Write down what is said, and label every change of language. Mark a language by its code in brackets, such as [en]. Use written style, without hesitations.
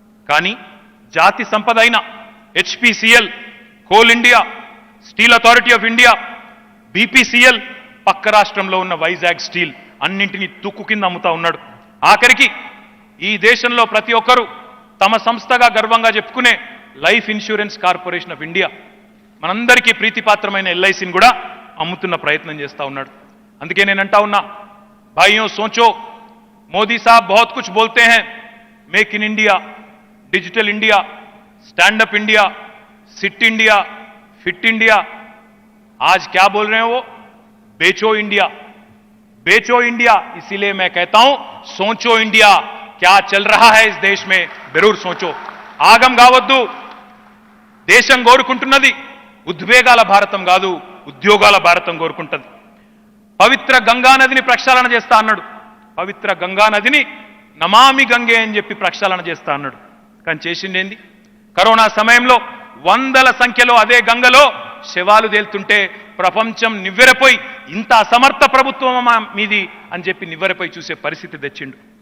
[te] కానీ జాతి సంపద అయిన HPCL, coal India, steel authority of India, BPCL, పక్క రాష్ట్రంలో ఉన్న వైజాగ్ స్టీల్ అన్నింటినీ తుక్కు కింద అమ్ముతా ఉన్నాడు. ఆఖరికి ఈ దేశంలో ప్రతి ఒక్కరూ తమ సంస్థగా గర్వంగా చెప్పుకునే life insurance corporation of India, మనందరికీ ప్రీతిపాత్రమైన ఎల్ఐసిని కూడా అమ్ముతున్న ప్రయత్నం చేస్తూ ఉన్నాడు. అందుకే నేను అంటా ఉన్నా, [hi] భాइयों सोचो, मोदी साहब बहुत कुछ बोलते हैं, make in India, digital India, stand up India, seat India, fit India. आज क्या बोल रहे हैं वो? बेचो इंडिया, बेचो इंडिया. इसीलिए मैं कहता हूं, सोचो इंडिया, क्या चल रहा है इस देश में जरूर सोचो. [te] ఆగం కావద్దు. దేశం కోరుకుంటున్నది ఉద్వేగాల భారతం కాదు, ఉద్యోగాల భారతం కోరుకుంటుంది. పవిత్ర గంగా నదిని ప్రక్షాళన చేస్తా అన్నాడు. పవిత్ర గంగా నదిని నమామి గంగే అని చెప్పి ప్రక్షాళన చేస్తా అన్నాడు. కానీ చేసిండేంది? కరోనా సమయంలో వందల సంఖ్యలో అదే గంగలో శవాలు తేలుతుంటే ప్రపంచం నివ్వెరపోయి, ఇంత అసమర్థ ప్రభుత్వం మీది అని చెప్పి నివ్వెరపోయి చూసే పరిస్థితి తెచ్చిండు.